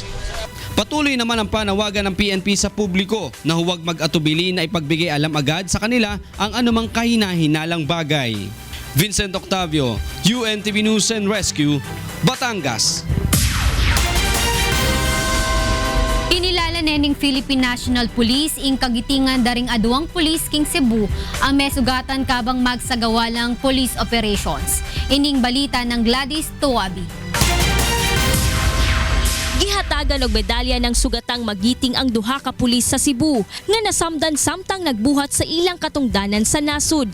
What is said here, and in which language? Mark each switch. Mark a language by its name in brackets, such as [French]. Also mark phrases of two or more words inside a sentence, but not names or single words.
[Filipino] Patuloy naman ang panawagan ng PNP sa publiko na huwag mag-atubili na ipagbigay alam agad sa kanila ang anumang kahina-hinalang bagay. Vincent Octavio, UNTV News and Rescue, Batangas. [Pampanga] Inilala nening Philippine National Police ing kagitingan daring aduang pulis king Cebu ang mesugatan kabang magsagawa lang [English] police operations. [Pampanga] Ining balita ng Gladys Tuabi. [Cebuano] Gihatagan og medalya [Filipino] ng sugatang magiting [Cebuano] ang duha ka pulis sa Cebu nga nasamdan samtang nagbuhat sa ilang katungdanan sa nasud.